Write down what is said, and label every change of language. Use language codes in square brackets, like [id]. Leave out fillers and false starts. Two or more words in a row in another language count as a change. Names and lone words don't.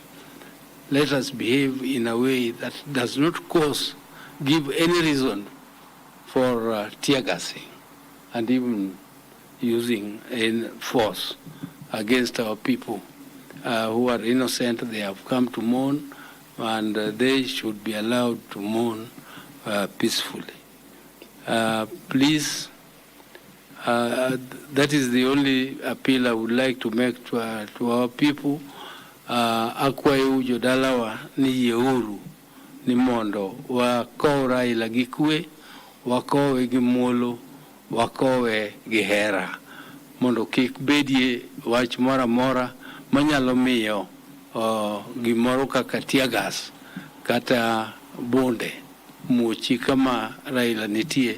[en] Let us behave in a way that does not give any reason for tear gassing and even using force against our people who are innocent. They have come to mourn, and they should be allowed to mourn peacefully. Please, that is the only appeal I would like to make to our people. [luo] Akwayo jodalawa ni yeuru ni mondo wa kow Raila gi kwe, wa kowe gi muolo, wa kowe gi hera, mondo kik bedie wach mora mora manyalo miyo gimoro kaka [en] tear gas [luo] kata bonde muochi kama Raila nitie.